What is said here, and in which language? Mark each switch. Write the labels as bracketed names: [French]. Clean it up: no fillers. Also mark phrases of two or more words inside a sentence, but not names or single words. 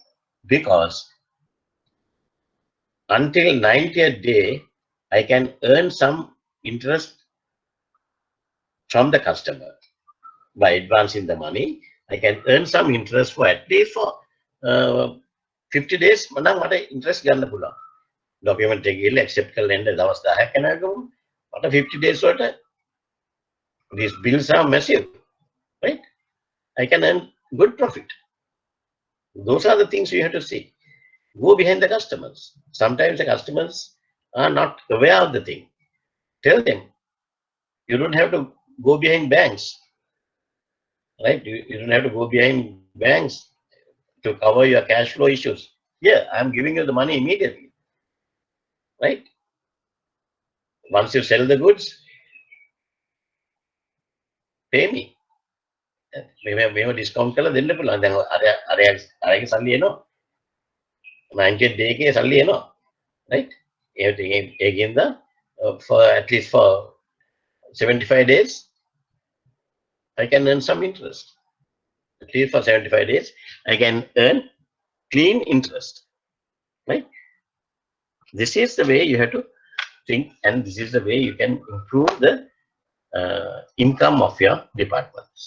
[English] Because until 90th day, I can earn some interest from the customer. By advancing the money, I can earn some interest for at least for 50 days. [Sinhala] Interest ගන්න පුළුවන්. Document එක ගිහලා accept කරලා එන්න දවස් 10ක් යනකම් මට [English] 50 days [Sinhala] වලට [English] these bills are massive, right? I can earn good profit. Those are the things you have to see. Go behind the customers. Sometimes the customers are not aware of the thing. Tell them. You don't have to go behind banks. Right? You don't have to go behind banks to cover your cash flow issues. Yeah, I'm giving you the money immediately. Right? Once you sell the goods, pay me. Maybe discount [Sinhala] කරලා දෙන්න පුළුවන්. දැන් අරයාගේ සල්ලි එනවා. [English] 90th day [Sinhala] එකේ සල්ලි එනවා. Right? [English] ඒකින්ද for at least for 75 days, I can earn some interest. At least for 75 days, I can earn clean interest. Right? This is the way you have to think, and this is the way you can improve the income of your departments.